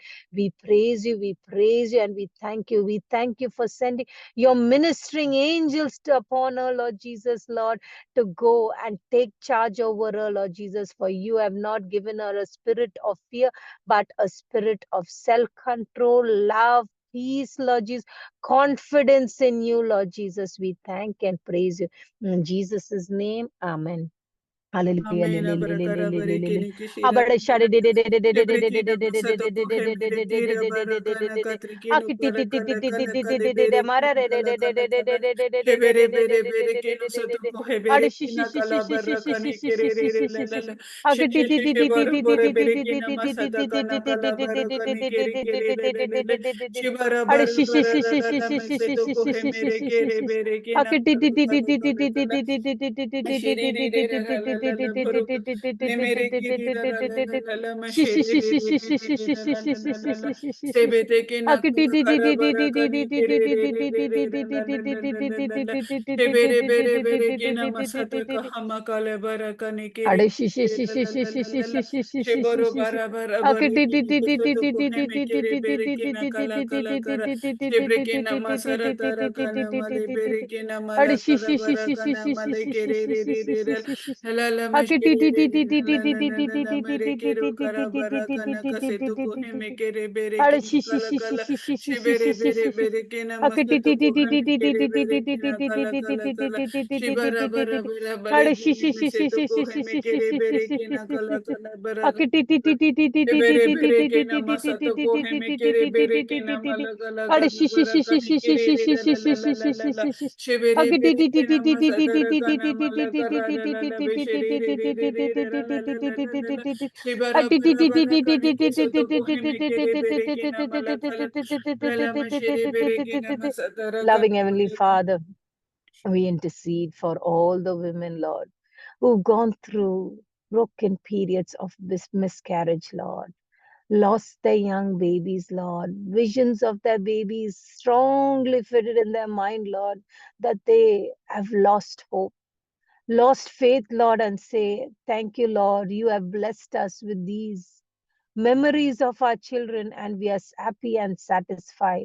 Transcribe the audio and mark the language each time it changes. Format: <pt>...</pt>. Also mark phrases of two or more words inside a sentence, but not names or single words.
<en>We praise you, and we thank you. We thank you for sending your ministering angels upon her, Lord Jesus, Lord, to go and take charge over her, Lord Jesus, for you have not given her a spirit of fear, but a spirit of self-control, love, peace, Lord Jesus, confidence in you, Lord Jesus. We thank and praise you. In Jesus' name, amen. Hallelujah. Amena barakara barekini kishira Shebrekina masato kohe mere kira barakana katrikino parakala kala kale bere kina kala kala kala Shebere bere bere kino sato kohe bere kina kala barakane kere re re la la la Sheshe sheshe bore bore bere kina masata kana kala barakane kere kere re re re re Shibara bara bara ra ra ra masato kohe mere kere bere kina kala kala kala kala Shiri re re ra la la la baruka Nemere kiri la la la la la la ma shere re re re re re la la la la la la sebete ke na kala kara bara kani kere re re re re re la la la la la la la shebere bere bere ke na masata ka hama kala bara kani kere re la la la la la la sheboro bara bara bare ke na kusoto ko heme kere bere ke na kala kala kara shebre ke na masara tara kana male bere ke na mala kara bara kana male kere re re re re la la mashkere re re la la la la la mere kero kara bara kana kase tu kone me kere bere kina kala kala shibere bere bere kina masa tu kohane kere bere kina kala kala kala shibara bara bara bare kina mase tu kohe me kere bere kina kala kala bara kala Bere bere ke nama sato ko heme kere bere ke nama la la gana bara kane kere re la la la la la la la shebere bere ke nama sadara kana mala kara la la la be shere re re re re re la la la la la la la shebara bara bara kane ke sato ko heme kere bere ke nama la kala la la ma shere bere ke nama sadara Loving kana Heavenly male Father, we intercede for all the women, Lord, who've gone through broken periods of this miscarriage, Lord, lost their young babies, Lord, visions of their babies strongly fitted in their mind, Lord, that they have lost hope, lost faith, Lord, and say, thank you, Lord, you have blessed us with these memories of our children, and we are happy and satisfied.</en>